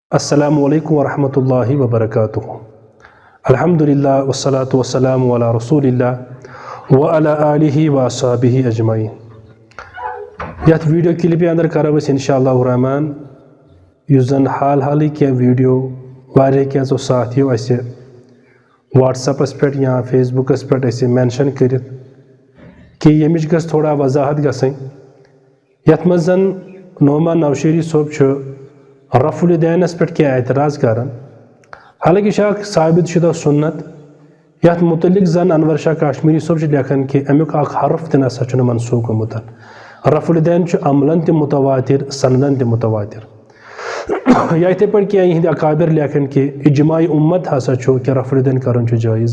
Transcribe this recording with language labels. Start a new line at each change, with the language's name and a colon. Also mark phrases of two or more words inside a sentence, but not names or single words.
Arabic: السلام علیکم ورحمۃ اللہ وبرکاتہ۔ الحمدللہ والصلاة والسلام علی رسول اللہ وعلی آلہ واصحابہ اجمعین۔
Kashmiri: یتھ ویڈیو کلپہِ اندر کرو أسۍ
Arabic: انشاءاللہ الرحمن
Kashmiri: یُس زن حالٕے کینٛہہ ویڈیو واریاہ کینٛژھو ساتھیو اسہِ واٹس ایپس پٮ۪ٹھ یا فیس بُکس پٮ۪ٹھ اسہِ مینشن کٔرِتھ کہ ییٚمِچ گژھِ تھوڑا وضاحت گژھٕنۍ، یتھ منٛز زن نعمان نوشیری صٲب چھُ رفع الدینس پٮ۪ٹھ کینٛہہ اعتراض کران۔ حالانکہ یہ اکھ ثابت شدہ سنت یتھ متعلق زن انور شاہ کاشمیری صٲب چھُ لیکھان کہ امیُک اکھ حرف تہِ نسا چھُنہٕ منسوخ گوٚمُت۔ رفع الدین چھُ عملن تہِ متواتر سندن تہِ متواتر۔ یا یِتھے پٲٹھۍ کینٛہہ یِہنٛدۍ اکابر لیکھان کہ اجماعی امت ہسا چھُ کہ رفع الدین کرُن چھُ جٲیز۔